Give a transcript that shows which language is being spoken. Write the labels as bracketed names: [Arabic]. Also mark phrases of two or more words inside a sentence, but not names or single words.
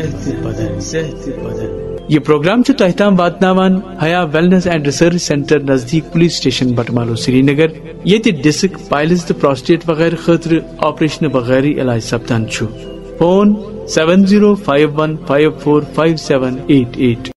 [Kashmiri] یہ پروگرام تہ تام واتناوان حیا ویلنس اینڈ ریسرچ سینٹر نزدیک [English] police station [Kashmiri] بٹمالو سری نگر, یہ ڈسک, پائلز تو پروسٹیٹ وغیرہ خاطر آپریشن بغیر علاج سپدان. فون 7051545788.